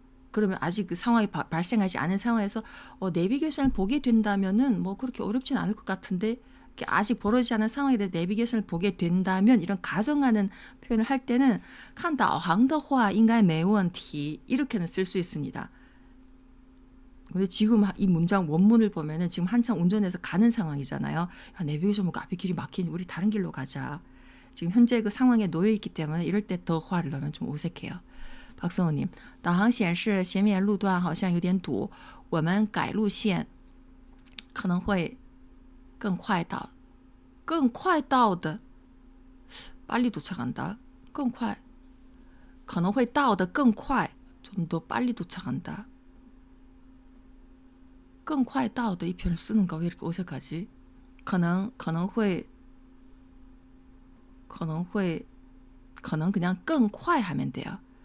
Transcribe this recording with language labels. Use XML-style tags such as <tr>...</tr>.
<ko>그러면 아직 그 상황이 발생하지 않은 상황에서 내비게이션을 보게 된다면은 뭐 그렇게 어렵진 않을 것 같은데 아직 벌어지지 않은 상황에 대해 내비게이션을 보게 된다면 이런 가정하는 표현을 할 때는</ko> <zh>看导航的话应该没问题</zh> <ko>이렇게는 쓸 수 있습니다. 근데 지금 이 문장 원문을 보면은 지금 한창 운전해서 가는 상황이잖아요. 야, 내비게이션 보고 앞에 길이 막히니 우리 다른 길로 가자. 지금 현재 그 상황에 놓여 있기 때문에 이럴 때 더 화를 넣으면 좀 어색해요.</ko> <zh>박성호님, 导航显示前面路段好像有点堵，我们改路线可能会更快到。</zh> <ko>更快到的 빨리 도착한다.</ko> <zh>更快可能会到的更快</zh> <ko>좀 더 빨리 도착한다. 更快到的이 표현을 쓰는 거 왜 이렇게 어색하지? 可能그냥 更快 하면 돼요.</ko>